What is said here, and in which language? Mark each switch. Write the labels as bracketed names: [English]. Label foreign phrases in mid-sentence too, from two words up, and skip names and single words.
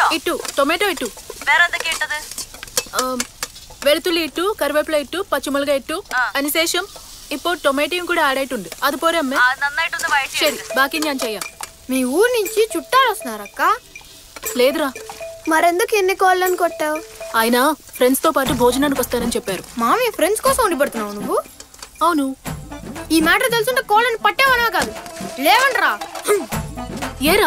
[Malayalam] ഇട്ടു. ടൊമാറ്റോ ഇട്ടു. വേറെ എന്തൊക്കെയുണ്ടത്? വെളുത്തുള്ളി ഇട്ടു, കറിവേപ്പില ഇട്ടു, പച്ചമുളക് ഇട്ടു. അതിനുശേഷം ഇപ്പോൾ ടൊമാറ്റോയും കൂടെ ആഡ് ആയിട്ടുണ്ട് അത് പോരെ അമ്മേ നന്നായിട്ടൊന്ന് വഴറ്റി ശരി ബാക്കി ഞാൻ ചെയ്യാം [Telugu] మీ ఊరు నుంచి చుట్టాలు వస్తున్నారక్క లేదురా మరెందుకు ఎన్ని కోళ్ళని కొట్టావు ఆయన ఫ్రెండ్స్ తో పాటు భోజనానికి వస్తారని చెప్పారు మామయ్య ఫ్రెండ్స్ కోసం వండి పెడుతున్నావు నువ్వు అవును ఈ మ్యాటర్ తెలుసుంటే కోళ్ళని పట్టేవనా కాదు లేవండ్రా ఏరా